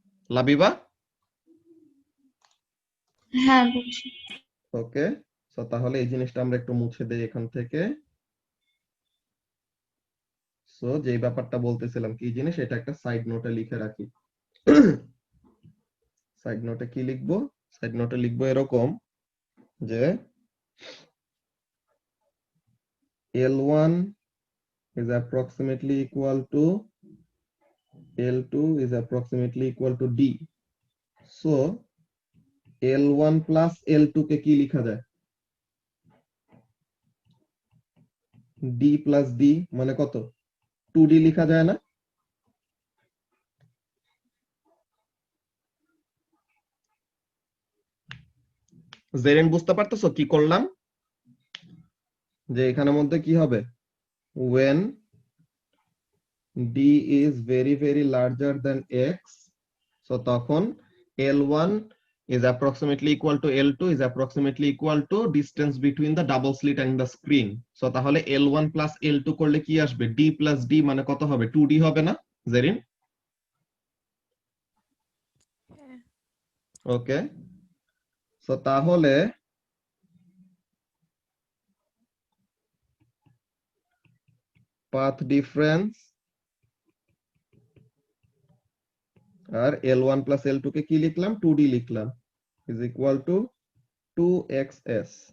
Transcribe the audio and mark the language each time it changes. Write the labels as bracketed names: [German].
[Bangla] লাবিবা? হ্যাঁ বুঝছি। ওকে, তো তাহলে এই জিনিসটা আমরা একটু মুছে দেই এখান থেকে। সো যেই ব্যাপারটা বলতেছিলাম কি জিনিস, এটা একটা সাইড নোটে লিখে রাখি। সাইড নোটে কি লিখবো? সাইড নোটে লিখবো এরকম যে [English] L1 is approximately equal to L2 is approximately equal to D. [Bangla] So L1 plus L2 কে কি লিখা যায়? D plus D মানে কত? 2D লিখা যায় না? জেরেন বুঝতে পারতেছো কি করলাম? যে এখানের মধ্যে কি হবে? [English] When D is very very larger than X, so [Bangla] তখন [English] L1 is approximately equal to L2 is approximately equal to distance between the double slit and the screen. [Bangla] So তাহলে L1 plus L2 করলে কি আসবে? D plus D মানে কত হবে? 2D হবে না জেরিন? ওকে, সো তাহলে পাথ ডিফারেন্স আর L1 plus L2 কে কি লিখলাম? [English] 2D [Bangla] লিখলাম, [English] is equal to 2xs.